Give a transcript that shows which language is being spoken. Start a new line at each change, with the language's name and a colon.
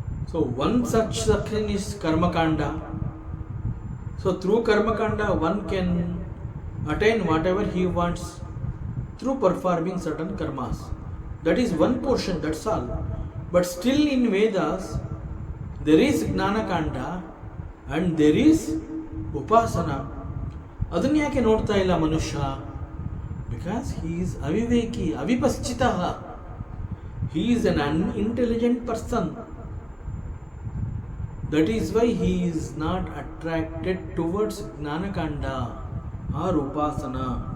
English: So one such section is Karmakanda. So through Karmakanda one can attain whatever he wants through performing certain karmas. That is one portion, that's all. But still in Vedas there is Gnanakanda and there is Upasana.
Kannada: ಅದನ್ನ ಯಾಕೆ ನೋಡ್ತಾ ಇಲ್ಲ ಮನುಷ್ಯ?
English: Because he is ಅವಿವೇಕಿ, ಅವಿಪಶ್ಚಿತಃ. He is an unintelligent person. That is why he is not attracted towards Gnanakanda or Upasana.